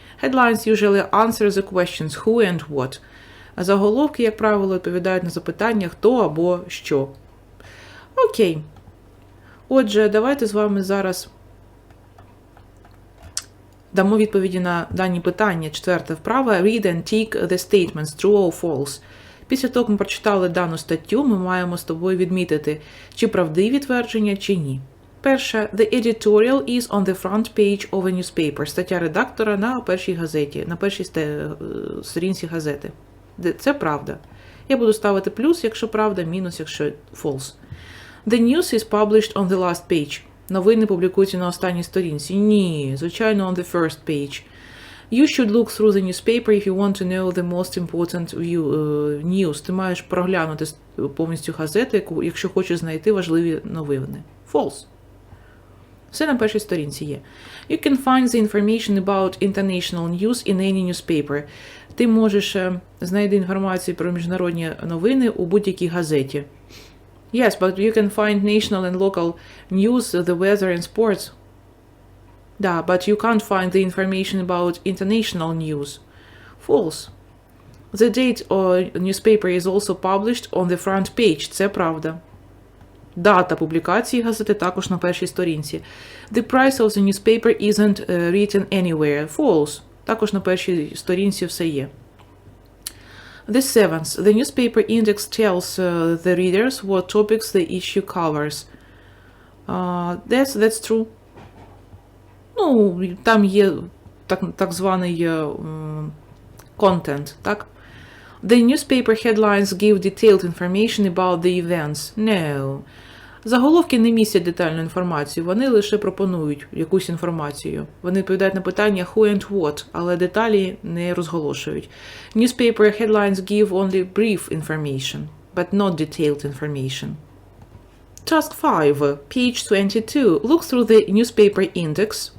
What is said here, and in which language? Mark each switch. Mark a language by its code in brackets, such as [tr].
[en] Headlines usually answer the questions who and what. [uk] А заголовки, як правило, відповідають на запитання хто або що. Окей. Отже, давайте з вами зараз дамо відповіді на дані питання. Четверте вправа. [en] Read and tick the statements, true or false. [uk] Після того, як ми прочитали дану статтю, ми маємо з тобою відмітити, чи правдиві твердження, чи ні. Перше. [en] The editorial is on the front page of a newspaper. [uk] Стаття редактора на першій газеті, на першій сторінці газети. Це правда. Я буду ставити плюс, якщо правда, мінус, якщо false. [en] The news is published on the last page. [uk] Новини публікуються на останній сторінці. Ні, звичайно, [en] on the first page. You should look through the newspaper if you want to know the most important news. [uk] Ти маєш проглянути повністю газету, якщо хочеш знайти важливі новини. [en] False. [uk] Все на першій сторінці є. [en] You can find the information about international news in any newspaper. [uk] Ти можеш знайти інформацію про міжнародні новини у будь-якій газеті. [en] Yes, but you can find national and local news, the weather and sports. Да, but you can't find the information about international news. False. The date of newspaper is also published on the front page. [uk] Це правда. Дата публікації газети також на першій сторінці. [en] The price of the newspaper isn't written anywhere. False. [uk] Також на першій сторінці все є. [en] The seventh. The newspaper index tells the readers what topics the issue covers. That's true. [uk] Ну, там є так званий content, так? [en] The newspaper headlines give detailed information about the events. No. [uk] Заголовки не містять детальну інформацію, вони лише пропонують якусь інформацію. Вони відповідають на питання [en] who and what, [uk] але деталі не розголошують. [en] Newspaper headlines give only brief information, but not detailed information. Task 5, page 22. Look through the newspaper index.